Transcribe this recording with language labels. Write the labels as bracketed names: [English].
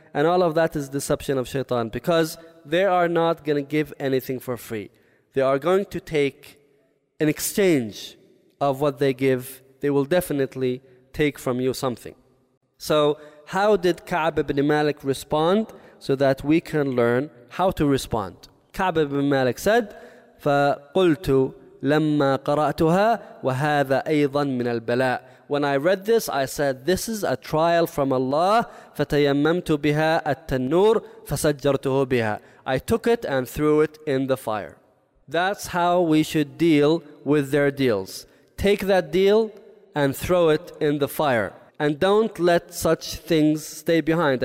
[English] And all of that is deception of Shaitan, because they are not going to give anything for free. They are going to take an exchange of what they give. They will definitely take from you something. So how did Ka'b ibn Malik respond, so that we can learn how to respond? Ka'b ibn Malik said, [Arabic] فَقُلْتُ لَمَّا قَرَأْتُهَا وَهَذَا أَيْضًا مِنَ الْبَلَاءِ. [English] When I read this, I said, this is a trial from Allah. [Arabic] فَتَيَمَّمْتُ بِهَا التَّنُّورِ فَسَجَّرْتُهُ بِهَا. [English] I took it and threw it in the fire. That's how we should deal with their deals. Take that deal and throw it in the fire. And don't let such things stay behind.